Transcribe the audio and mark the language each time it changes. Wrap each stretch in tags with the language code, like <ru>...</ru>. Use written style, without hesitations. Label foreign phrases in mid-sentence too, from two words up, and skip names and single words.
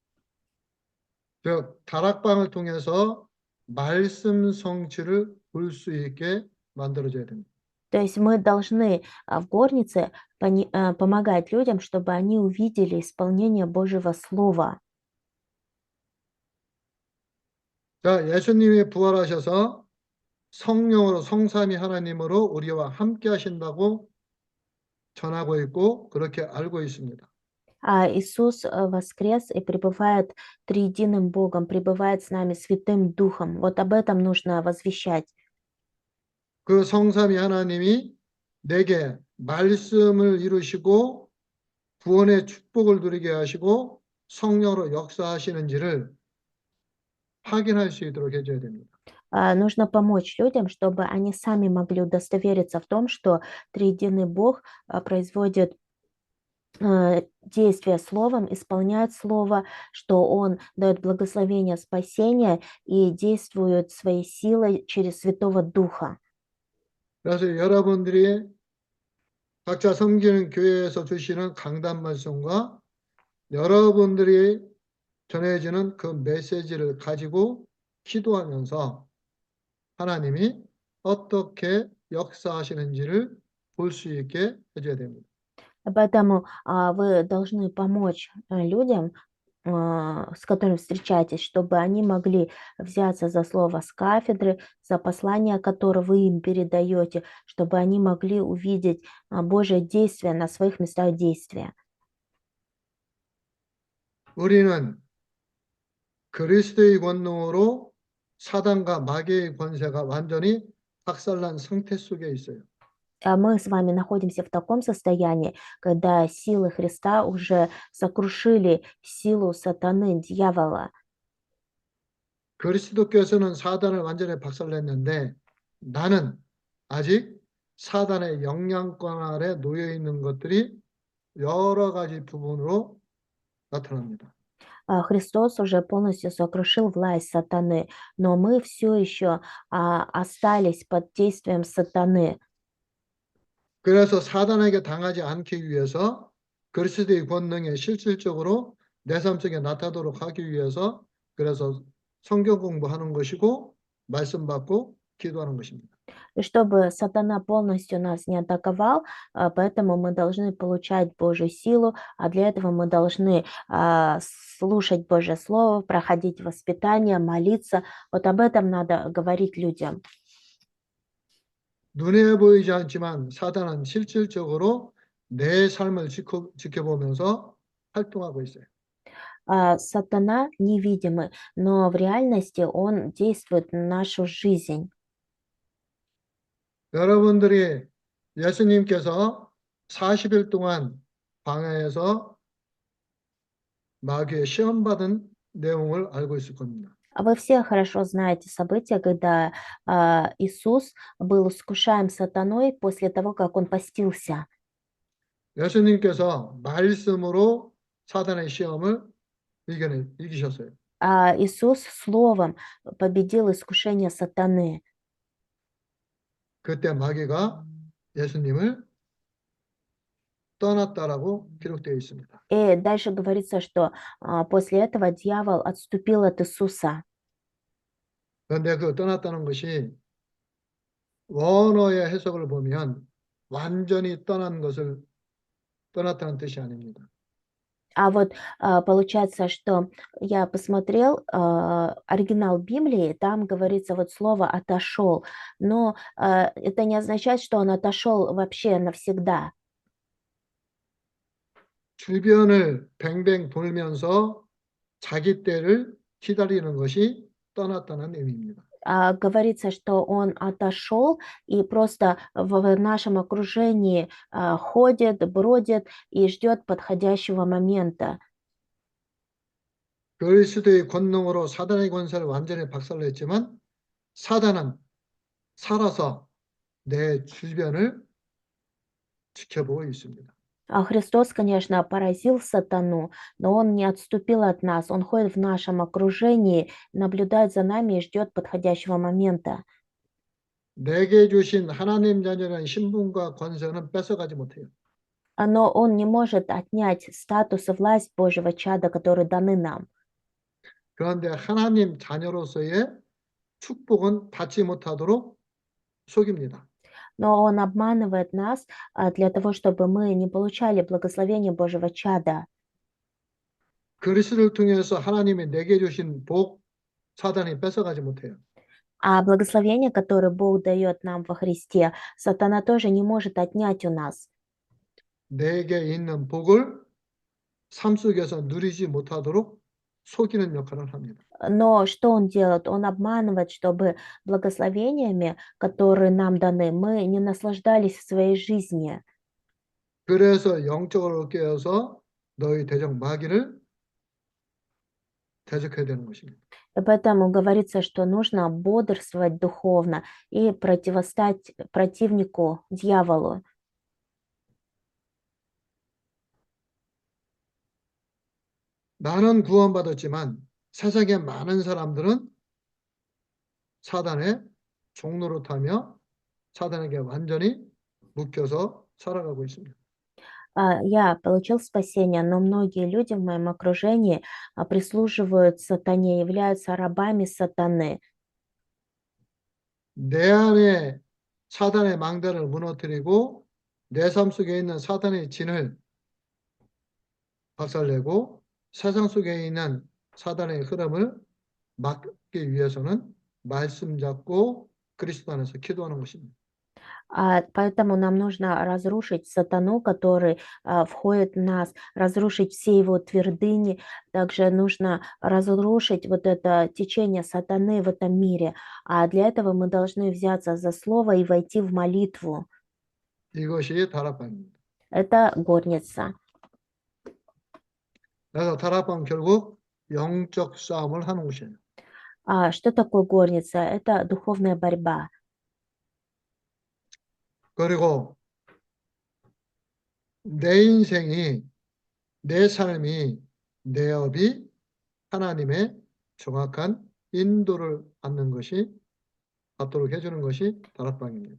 <ko>즉 다락방을 통해서 말씀 성취를 볼 수 있게 만들어줘야 됩니다.</ko> <ru>То есть мы должны в горнице помогать людям, чтобы они увидели исполнение Божьего Слова.</ru> <ko>자, 예수님이 부활하셔서 성령으로 성삼위 하나님으로 우리와 함께 하신다고 전하고 있고 그렇게 알고 있습니다.</ko> <ru>Иисус воскрес и пребывает триединым Богом, пребывает с нами Святым Духом. Вот об этом нужно возвещать.</ru> <ko>그 성삼위 하나님이 내게 말씀을 이루시고 구원의 축복을 누리게 하시고 성령으로 역사하시는지를 확인할 수 있도록 해줘야 됩니다.</ko> <ru>Нужно помочь людям, чтобы они сами могли удостовериться в том, что триединый Бог производит действие словом, исполняет слово, что Он дает благословение спасения и действует своей силой через Святого Духа.</ru> <ko>그래서 여러분들이 각자 섬기는 교회에서 주시는 강단 말씀과 여러분들이 전해지는 그 메시지를 가지고 기도하면서 하나님이 어떻게 역사하시는지를 볼 수 있게 해줘야 됩니다.</ko> <ru>Поэтому вы должны помочь людям, с которыми встречаетесь, чтобы они могли взяться за слово с кафедры, за послание, которое вы им передаете, чтобы они могли увидеть Божье действие на своих местах действия.</ru> <ko>우리는 그리스도의 권능으로 사단과 마귀의 권세가 완전히 박살난 상태 속에 있어요.</ko> <ru>Мы с вами находимся в таком состоянии, когда силы Христа уже сокрушили силу сатаны, дьявола.</ru> <ko>그리스도께서는 사단을 완전히 박살냈는데 나는 아직 사단의 영향권 아래 놓여 있는 것들이 여러 가지 부분으로 나타납니다.</ko> <ru>Христос уже полностью сокрушил власть сатаны, но мы все еще остались под действием сатаны.</ru> <ko>그래서 사단에게 당하지 않기 위해서 그리스도의 권능에 실질적으로 내 삶 속에 나타나도록 하기 위해서 그래서 성경 공부하는 것이고 말씀 받고 기도하는 것입니다.</ko> <ru>И чтобы сатана полностью нас не атаковал, поэтому мы должны получать Божью силу, а для этого мы должны слушать Божье Слово, проходить воспитание, молиться. Вот об этом надо говорить людям.</ru> <ko>눈에 보이지 않지만 사단은 실질적으로 내 삶을 지켜보면서 활동하고 있어요.</ko> <ru>Сатана невидимый, но в реальности он действует на нашу жизнь.</ru> <ko>여러분들이 예수님께서 40일 동안 광야에서 마귀의 시험받은 내용을 알고 있을 겁니다.</ko> <ru>Вы все хорошо знаете события, когда Иисус был искушаем сатаной после того, как он постился.</ru> <ko>예수님께서 말씀으로 사단의 시험을 이기셨어요.</ko> <ru>Иисус словом победил искушение сатаны.</ru> <ko>그때 마귀가 예수님을 떠났다라고 기록되어 있습니다.</ko> <ru>И дальше говорится, что после этого дьявол отступил от Иисуса.</ru> <ko>그런데 그 떠났다는 것이 원어의 해석을 보면 완전히 떠났다는 뜻이 아닙니다.</ko> <ru>А вот получается, что я посмотрел оригинал Библии, там говорится вот слово «отошел», но это не означает, что он отошел вообще навсегда.</ru> <ko>주변을 뱅뱅 돌면서 자기 때를 기다리는 것이 떠났다는 의미입니다.</ko> <ru>Говорится, что он отошел и просто в нашем окружении ходит, бродит и ждет подходящего момента.</ru> <ko>그리스도의 권능으로 사단의 권세를 완전히 박살냈지만 사단은 살아서 내 주변을 지켜보고 있습니다.</ko> <ru>Христос, конечно, поразил сатану, но он не отступил от нас. Он ходит в нашем окружении, наблюдает за нами и ждет подходящего момента.</ru> <ko>내게 주신 하나님 자녀라는 신분과 권세는 뺏어가지 못해요.</ko> <ru>Но он не может отнять статус и власть Божьего чада, которые даны нам.</ru> <ko>그런데 하나님 자녀로서의 축복은 받지 못하도록 속입니다.</ko> <ru>Но он обманывает нас для того, чтобы мы не получали благословение Божьего чада.</ru> <ko>그리스도를 통해서 하나님이 내게 주신 복, 사단이 뺏어가지 못해요.</ko> <ru>А благословение, которое Бог дает нам во Христе, сатана тоже не может отнять у нас.</ru> <ko>내게 있는 복을 삶 속에서 누리지 못하도록 속이는 역할을 합니다.</ko> <ru>Но что он делает? Он обманывает, чтобы благословениями, которые нам даны, мы не наслаждались в своей жизни.</ru> <ko>그래서 영적으로 깨어서 너희 대적 마귀를 대적해야 되는 것입니다.</ko> <ru>И поэтому говорится, что нужно бодрствовать духовно и противостать противнику, дьяволу.</ru> <ko>나는 구원받았지만 세상의 많은 사람들은 사단의 종로로 타며 사단에게 완전히 묶여서 살아가고 있습니다.</ko> <ru>Я получил спасение, но многие люди в моем окружении прислуживают сатане, являются рабами сатаны.</ru> <ko>내 안에 사단의 망대를 무너뜨리고 내 삶 속에 있는 사단의 진을 박살내고 세상 속에 있는 사단의 흐름을 막기 위해서는 말씀 잡고 그리스도 안에서 기도하는 것입니다.</ko> <ru>Поэтому нам нужно разрушить сатану, который входит в нас, разрушить все его твердыни. Также нужно разрушить вот это течение сатаны в этом мире. А для этого мы должны взяться за слово и войти в молитву.</ru> <ko>이것이 다락방입니다.</ko> <ru>Это горница.</ru> <ko>그래서 다락방 결국 영적 싸움을 하는 곳이에요.</ko> <ru>Что такое горница? Это духовная борьба.</ru> <ko>그리고 내 인생이, 내 삶이, 내 업이 하나님의 정확한 인도를 받도록 해주는 것이 다락방입니다.</ko>